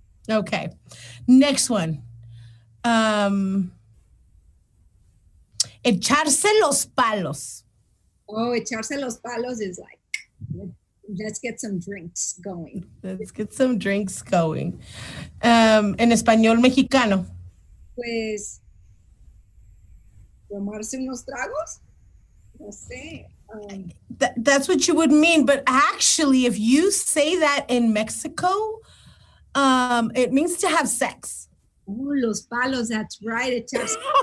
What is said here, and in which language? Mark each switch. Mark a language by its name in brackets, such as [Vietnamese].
[English] Okay. Next one. [Spanish] Echarse los palos. [English] Oh, [Spanish] echarse los palos [English] is like, let's get some drinks going. Let's get some drinks going. [Spanish] En español mexicano. Pues, tomarse unos tragos? No sé. [English] That's what you would mean. But actually, if you say that in Mexico, it means to have sex. Oh, los palos, that's right. Echarse.